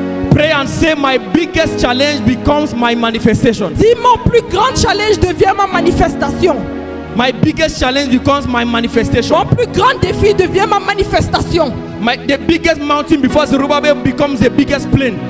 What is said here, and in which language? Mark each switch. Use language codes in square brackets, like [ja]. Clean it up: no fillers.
[en] Pray and say, my biggest challenge becomes my manifestation. [fr] Dis, mon plus grand challenge devient ma manifestation. [en] My biggest challenge becomes my manifestation. [fr] Mon plus grand défi devient ma manifestation. [en] The biggest mountain before Zerubbabel becomes the biggest plain.